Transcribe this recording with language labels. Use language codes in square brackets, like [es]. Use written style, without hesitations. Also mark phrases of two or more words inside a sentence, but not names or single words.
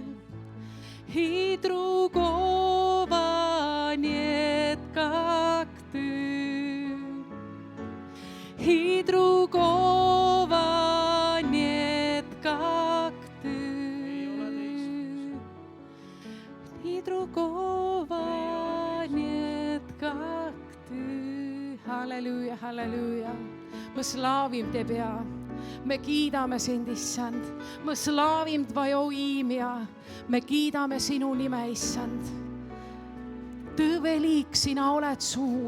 [ru] И другого нет, как Ты. И другого нет, как Ты. И другого нет, как Ты. [et] Halleluuja, halleluuja. [ru] Мы славим Тебя. [et] Me kiidame sind, Issand. [ru] Мы славим Твоё имя. [et] Me kiidame sinu nime, Issand. [ru] Ты велик, [et] sina oled suur.